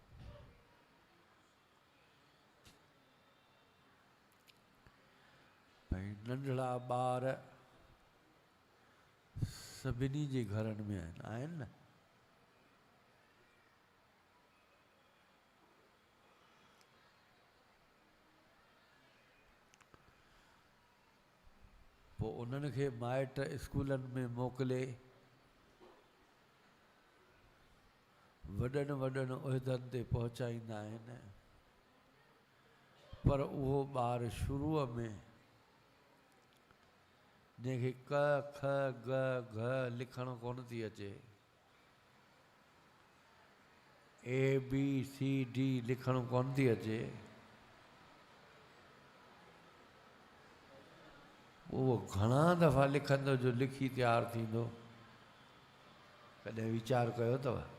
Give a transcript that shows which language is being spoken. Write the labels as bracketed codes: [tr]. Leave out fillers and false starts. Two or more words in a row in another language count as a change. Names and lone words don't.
[sd] भई नंढड़ा ॿार सभिनी जे घरनि में आहिनि न पोइ उन्हनि खे माइट स्कूलनि में मोकिले वॾनि वॾनि उहिदनि ते पहुचाईंदा आहिनि पर उहो ॿारु शुरूअ में जंहिंखे क ख ग घ लिखणु कोन थी अचे ABCD लिखणु कोन थी अचे उहो घणा दफ़ा लिखंदो जो लिखी तयारु थींदो कॾहिं वीचार कयो अथव